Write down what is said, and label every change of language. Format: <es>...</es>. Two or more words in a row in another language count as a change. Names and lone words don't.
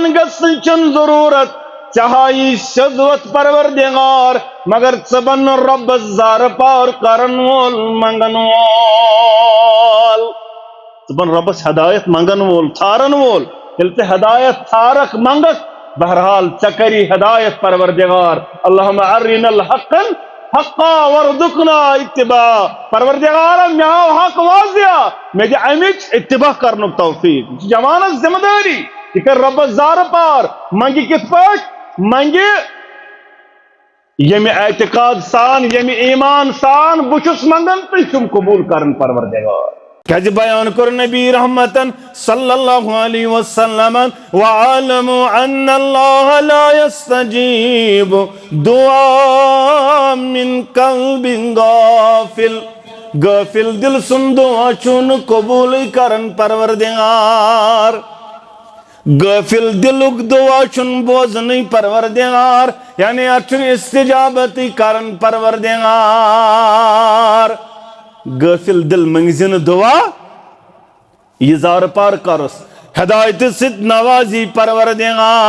<ks>گژھنٕچ چھنہٕ ضروٗرت ژےٚ ہایی سیوٚد وتھ پروردگار مگر ژٕ بن رۄبس زارٕ پار کرن وول منگن وول ژٕ بن رۄبس ہدایت منگن وول ژھارن وول ییٚلہِ ژٕ ہدایت ژھارکھ منگکھ بہرحال ژےٚ کری ہدایت پروردگار</ks> <ar>اللہم ارنا الحق حقا وارزقنا اتباع</ar> <ks>پروردگارا مےٚ ہاو حق واضح مےٚ دِ امِچ اتباع کرنُک توفیق یہ چھِ جوانس ذمہ دٲری یہِ کر رۄبس زارٕ پار منگہِ کِتھ پٲٹھۍ منگہِ ییٚمہِ اعتقاد سان ییٚمہِ ایمان سان بہٕ چھُس منگان تُہۍ چھُم قبوٗل کران پروردگار کیازِ بیان کوٚر نبی رحمتن</ks> <ar>صلی اللہ علیہ وسلم وَعَلَمُوا أَنَّ اللَّهَ لَا يَسْتَجِيبُ دُعَاءً مِّن قَلْبٍ</ar> <ks>غافل دل سُنٛد دعا چھُنہٕ قبوٗلٕے کران پروردگار غافل دلُک دعا چھُنہٕ بوزنٕے پروردگار یعنی اتھ چھُنہٕ استجابتٕے کران پروردگار غافل دل منگزِ نہٕ دعا یہِ زارٕ پار کرُس ہدایتہٕ سۭتۍ نوازی پروردگار</ks>